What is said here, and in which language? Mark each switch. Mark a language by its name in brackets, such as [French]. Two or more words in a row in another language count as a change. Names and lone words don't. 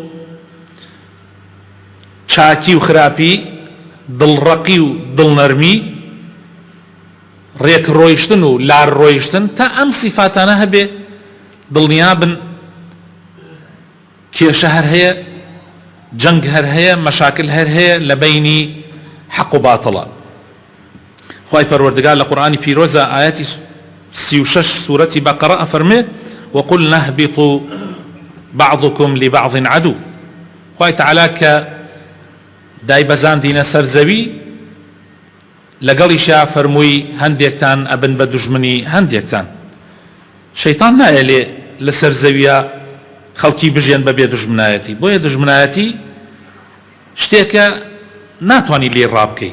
[Central Kurdish] چاکی و خراپی، دڵڕەقی و دڵنەرمی، ڕێک ڕۆیشتن و لار ڕۆیشتن، تا ئەم سیفاتانە هەبێ دڵنیابن کێشە هەر هەیە، جنگ هەر هەیە، مەشاکل هەر هەیە لە بەینی حەق و باتڵە. خوای پەروەردگار لە قورآنی پیرۆزە ئاەتی 36 سوورەتی بەقەرە ئەفەرمێ [Arabic] وقلنا اهبطوا بعضكم لبعض عدو. [Central Kurdish] خوای تەعالە کە دایبەزاندینە سەر زەوی لەگەڵیشا فەرمووی هەندێکتان ئەبن بە دوژمنی هەندێکتان. شەیتان نایە لێ لەسەر زەویە خەڵکی بژێن بەبێ دژمنایەتی، بۆیە دژمنایەتی شتێکە ناتوانی لێ ڕابکەی.